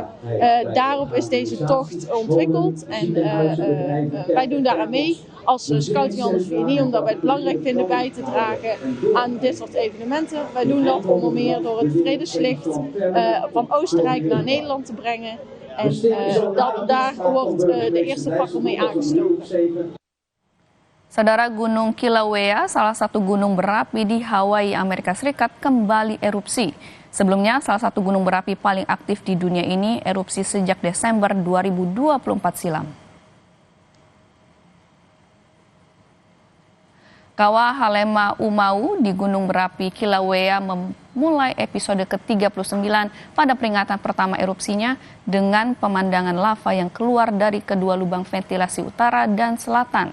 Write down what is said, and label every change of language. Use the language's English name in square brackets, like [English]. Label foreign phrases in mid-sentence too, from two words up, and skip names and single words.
[Dutch] Daarop is deze tocht ontwikkeld en wij doen daaraan mee als Scouting Andersvier, omdat wij het belangrijk vinden bij te dragen aan dit soort evenementen. Wij doen dat onder meer door het vredeslicht van Oostenrijk naar Nederland te brengen. En daar wordt de eerste fakkel mee aangestoken. [Indonesian] Saudara, Gunung Kilauea, salah satu gunung berapi di Hawaii, Amerika Serikat, kembali erupsi. Sebelumnya, salah satu gunung berapi paling aktif di dunia ini erupsi sejak Desember 2024 silam. Kawah Halema Umau di Gunung Berapi Kilauea memulai episode ke-39 pada peringatan pertama erupsinya dengan pemandangan lava yang keluar dari kedua lubang ventilasi utara dan selatan.